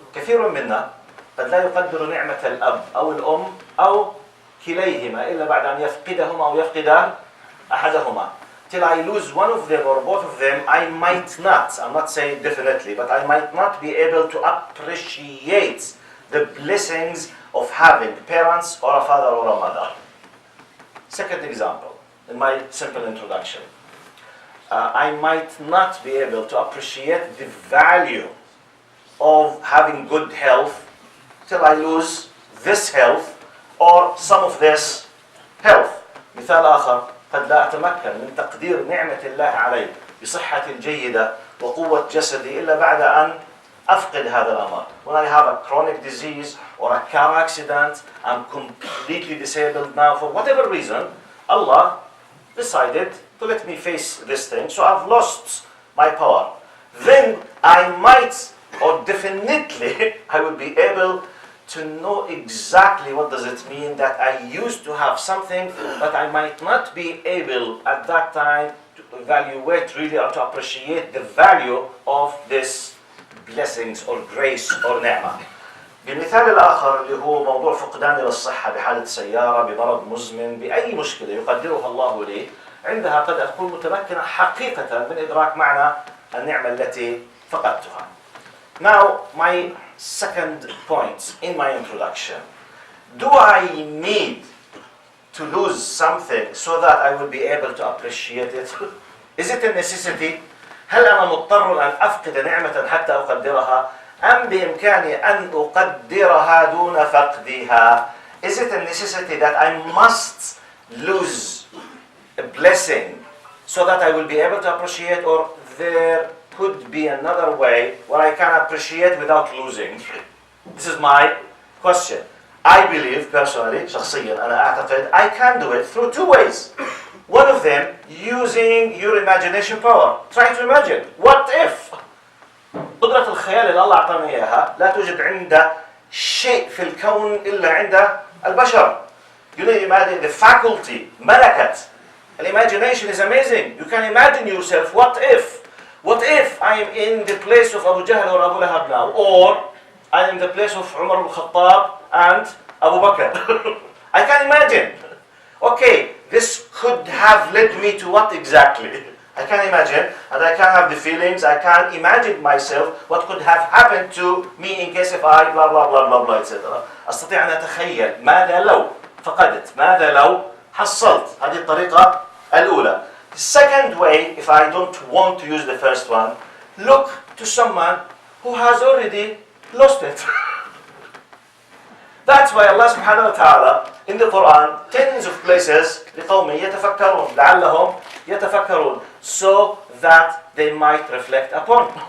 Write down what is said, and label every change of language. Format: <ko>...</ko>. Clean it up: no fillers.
<ar>كثير منا قد لا يقدر نعمة الأب أو الأم أو كليهما إلا بعد أن يفقدهما أو يفقد أحدهما.</ar> <en>Till I lose one of them or both of them, I might not, I'm not saying definitely, but I might not be able to appreciate the blessings of having parents or a father or a mother. Second example, in my simple introduction, I might not be able to appreciate the value of having good health till I lose this health or some of this health. مثال آخر، قد لا أتمكن من تقدير نعمة الله علي بصحة جيدة وقوة جسدي إلا بعد أن أفقد هذا الأمر. When I have a chronic disease or a car accident, I'm completely disabled now for whatever reason, Allah decided to let me face this thing, so I've lost my power. Then I might, or definitely, I will be able to know exactly what does it mean that I used to have something, but I might not be able at that time to evaluate really or to appreciate the value of this blessings or grace or نعمة.</en> <ar>بالمثال الآخر اللي هو موضوع فقداني للصحة بحالة سيارة بمرض مزمن بأي مشكلة يقدرها الله لي، عندها قد أكون متمكنة حقيقة من إدراك معنى النعمة التي فقدتها.</ar> <en>Now, my second point in my introduction. Do I need to lose something so that I will be able to appreciate it? Is it a necessity?</en> <ar>هل أنا مضطر أن أفقد نعمة حتى أقدرها؟ أم بإمكاني أن أقدرها دون فقدها؟</ar> <en>Is it a necessity that I must lose a blessing so that I will be able to appreciate, or there could be another way where I can appreciate without losing? This is my question. I believe personally,</en> <ar>شخصيا أنا أعتقد</ar> <en>I can do it through two ways. One of them, using your imagination power. Try to imagine. What if?</en> <ar>قدرة الخيال اللي الله أعطانا إياها لا توجد عند شيء في الكون إلا عند البشر.</ar> <en>You know, imagine the faculty, ملكة. And imagination is amazing. You can imagine yourself, what if? What if I am in the place of Abu Jahl or Abu Lahab now? Or I am in the place of Umar al-Khattab and Abu Bakr. I can imagine. Okay, this could have led me to what exactly? I can imagine, and I can have the feelings, I can imagine myself what could have happened to me in case if I blah blah blah blah blah etc.</en> <ar>أستطيع أن أتخيل ماذا لو فقدت، ماذا لو حصلت. هذه الطريقة الأولى.</ar> <en>The second way, if I don't want to use the first one, look to someone who has already lost it. That's why Allah subhanahu wa ta'ala in the Quran, tens of places,</en> <ar>لقوم يتفكرون, لعلهم يتفكرون,</ar> <en>so that they might reflect upon.</en>